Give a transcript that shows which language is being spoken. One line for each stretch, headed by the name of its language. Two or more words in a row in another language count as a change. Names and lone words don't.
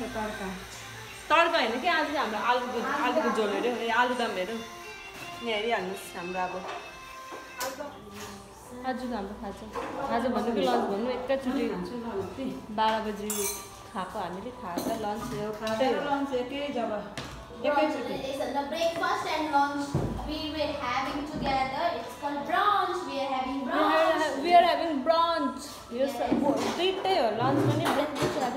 Nepali: तड्का होइन कि, आज चाहिँ हाम्रो आलुको झोल हेऱ्यो, आलुदम हेऱ्यो। यहाँ हेरिहाल्नुहोस् हाम्रो अब आजको हाम्रो खाजा भन्नु कि लन्च भन्नु एकैचोटि 12 बजी खाएको हामीले। खाजा लन्च लन्च एकै जग्गा।
English: The breakfast and lunch we were having together. It's called brunch. We are having brunch. We are having brunch. Yes,
Nepali: दुईटै हो, लन्च पनि ब्रेकफास्ट